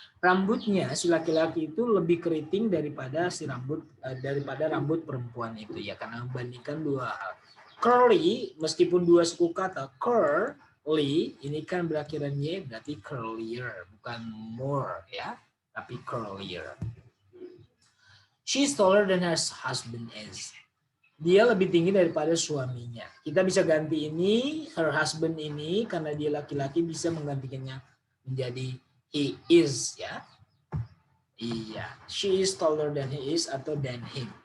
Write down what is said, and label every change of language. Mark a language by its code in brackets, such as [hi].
[id] Rambutnya si laki-laki itu lebih keriting daripada rambut perempuan itu ya, karena membandingkan dua hal. Curly meskipun dua suku kata curly ini kan berakhiran y, berarti curlier bukan more ya, tapi curlier. [en] She's taller than her husband is. [id] Dia lebih tinggi daripada suaminya. Kita bisa ganti ini her husband ini karena dia laki-laki, bisa menggantikannya menjadi [en] he is [id] ya. [en] Iya, she is taller than he is atau than him.